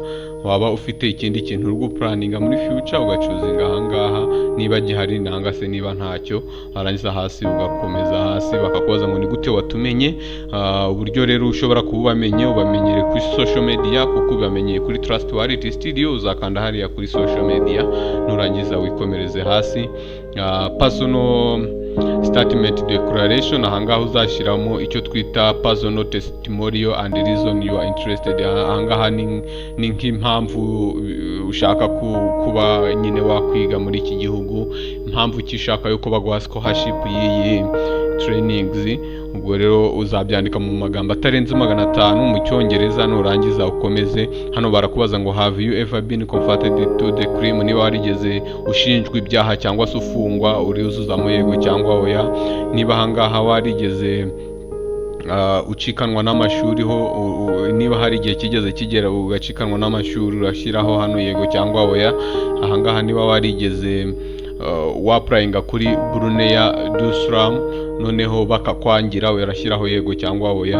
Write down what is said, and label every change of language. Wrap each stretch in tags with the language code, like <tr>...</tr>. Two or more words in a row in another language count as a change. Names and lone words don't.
<rw>Waba ufite ikindi kintu uri guplaninga muri future, ugacuzinga ahangaha niba gihari nangwa se niba ntacyo. Warangiza hasi ugakomeza hasi, bakakubaza ngo ni gute watumenye. Uburyo rero ushobora kubamenye, ubamenyere kuri</rw> <en>social media,</en> <rw>kuko ubamenyeye kuri Trust Wallet Studio, uzakanda hariya kuri</rw> <en>social media,</en> <rw>nurangiza wikomereze hasi.</rw> <en>Personal statement declaration,</en> <rw>ahangaha uzashyiramo icyo twita</rw> <en>personal testimonial and reason you are interested.</en> <rw>Ahangaha ni nk'impamvu ushaka kuba nyine wakwiga muri iki gihugu, impamvu kishaka yo kuba guha scholarship y'iyi trainings. Ubwo rero uzabyandika mu magambo atarenze 500 mu cyongereza. Nurangiza ukomeze hano barakubaza ngo</rw> <en>have you ever been convicted to the crime,</en> <rw>niba warigeze ushinjwa ibyaha cyangwa se ufungwa, uriyuzuzamo yego cyangwa oya. Niba ahangaha warigeze ucikanwa n'amashuri niba hari igihe kigeze kigera ugacikanwa n'amashuri, urashyiraho hano yego cyangwa oya. Ahangaha niba warigeze waprayinga kuri Brunei Darussalam noneho bakakwangira, urashyiraho yego cyangwa oya.</rw>